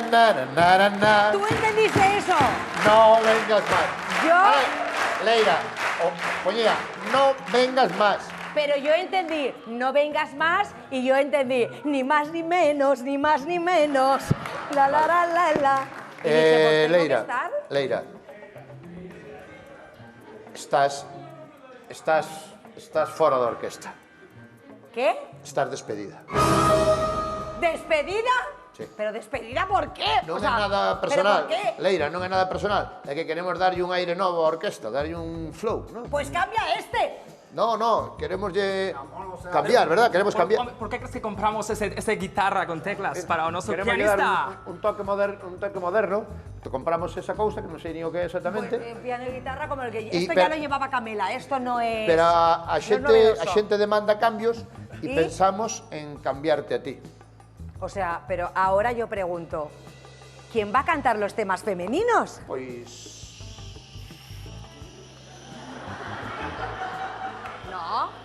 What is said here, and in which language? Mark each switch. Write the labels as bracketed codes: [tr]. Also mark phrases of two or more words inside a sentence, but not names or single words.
[es] ¿Tú entendiste eso? No vengas más. Yo- A ver, Leira, Ponía, no vengas más. Pero yo entendí, no vengas más, y yo entendí, ni más ni menos, ni más ni menos. La, la, la, la, la. Y dije, pues tengo que Leira, estar. [gl] Leira. Estás fora da orquesta. [es] ¿Qué? Estás despedida. ¿Despedida? Sí. ¿Pero despedida por qué? [gl] Non [es] O [gl] é [es] sea, [gl] nada [es] ¿pero [gl] personal. [es] por qué? [gl] Leira, non é nada personal. É que queremos darlle un aire novo á orquesta, darlle un flow, non? [es] Pues cambia este. No, queremos cambiar, ¿verdad? Queremos cambiar. ¿Por qué crees que compramos esa guitarra con teclas para nuestro Queremos pianista? dar un toque moderno. [gl] Te compramos esa cousa que non sei ni o que é exactamente. [es] Pues, piano y guitarra como el que... Y Esto pero- ya lo llevaba Camela, esto no es... [gl] Pero a [es] no es [gl] xente, [es] novedoso. [gl] a xente demanda cambios [es] ¿Y? [gl] e pensamos en cambiarte a ti. [es] O sea, pero ahora yo pregunto, ¿quién va a cantar los temas femeninos? [gl] Pois... [es] No.